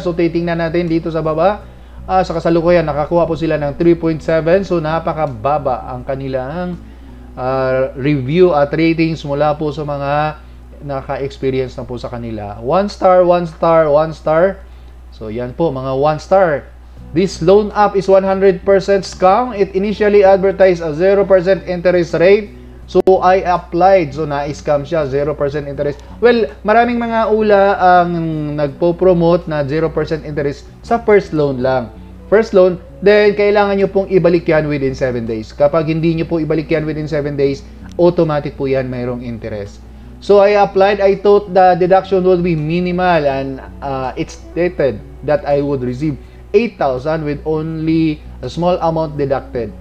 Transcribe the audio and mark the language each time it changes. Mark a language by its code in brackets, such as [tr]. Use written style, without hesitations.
[tl] So, titingnan natin dito sa baba. Sa kasalukuyan, nakakuha po sila ng 3.7. So, napakababa ang kanilang review at ratings mula po sa mga naka-experience na po sa kanila. 1 star, 1 star, 1 star. So yan po mga 1 star. [en] This loan app is 100% scam. It initially advertised a 0% interest rate. So I applied. So [tl] na-scam siya, [en] 0% interest. [tl] Well, maraming mga ula ang nagpo-promote na 0% interest sa first loan lang. First loan, then kailangan nyo pong ibalik yan within 7 days. Kapag hindi nyo po ibalik yan within 7 days, automatic po yan mayroong interest. [en] So I applied. I thought the deduction would be minimal, and it stated that I would receive 8,000 with only a small amount deducted.